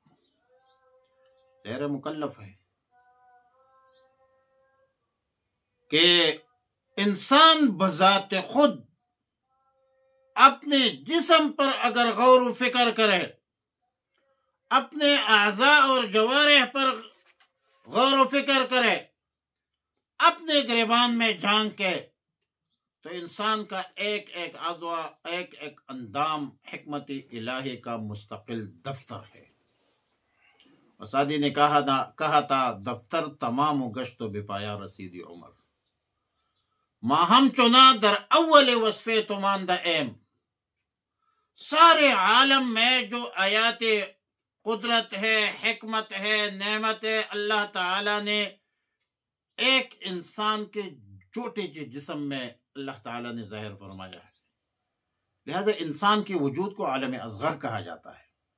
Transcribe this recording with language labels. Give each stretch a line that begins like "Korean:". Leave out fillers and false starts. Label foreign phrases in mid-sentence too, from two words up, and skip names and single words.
Urdu: غیر مکلف ہے کہ انسان بذات خود اپنے جسم پر اگر غور و فکر کرے، اپنے اعضاء اور جوارح پر غور و فکر کرے، اپنے گریبان میں جھانک کے، تو انسان کا ایک ایک عضو، ایک ایک اندام حکمت الہی کا مستقل دفتر ہے۔ سعدی نے کہا تھا
Persian: دفتر تمام و گشت و بپایا رسیدی عمر، ماہم چنا در اول وصفے تماندہ ایم۔
Urdu: سارے عالم میں جو آیات قدرت ہے، حکمت ہے، نعمت ہے، اللہ تعالیٰ نے ایک انسان کے چھوٹے سے جسم میں اللہ تعالیٰ نے ظاہر فرمایا ہے، لہذا انسان کے وجود کو عالم اصغر کہا جاتا ہے۔